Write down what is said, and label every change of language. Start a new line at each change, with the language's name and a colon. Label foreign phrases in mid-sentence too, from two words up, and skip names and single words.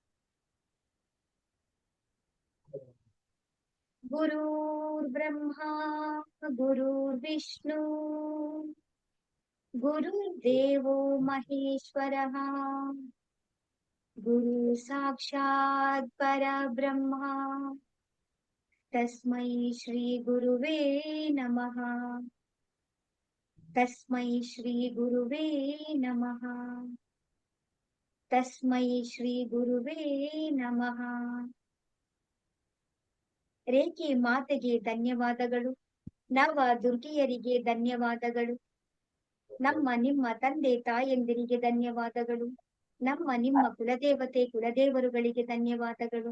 Sanskrit: ಗುರುರ್ ಬ್ರಹ್ಮ ಗುರುರ್ ವಿಷ್ಣು ಗುರುರ್ದೇವೋ ಮಹೇಶ್ವರಃ ಗುರು ಸಾಕ್ಷಾತ್ ಪರಬ್ರಹ್ಮ ತಸ್ಮೈ ಶ್ರೀ ಗುರುವೇ ನಮಃ. ತಸ್ಮೈ ಶ್ರೀ ಗುರುವೇ ನಮಃ. ತಸ್ಮೈ ಶ್ರೀ ಗುರುವೇ ನಮಃ.
Kannada: ರೇಖಿ ಮಾತೆಗೆ ಧನ್ಯವಾದಗಳು. ನವ ದುರ್ಗಿಯರಿಗೆ ಧನ್ಯವಾದಗಳು. ನಮ್ಮ ನಿಮ್ಮ ತಂದೆ ತಾಯಂದಿರಿಗೆ ಧನ್ಯವಾದಗಳು. ನಮ್ಮ ನಿಮ್ಮ ಕುಲದೇವತೆ ಕುಲದೇವರುಗಳಿಗೆ ಧನ್ಯವಾದಗಳು.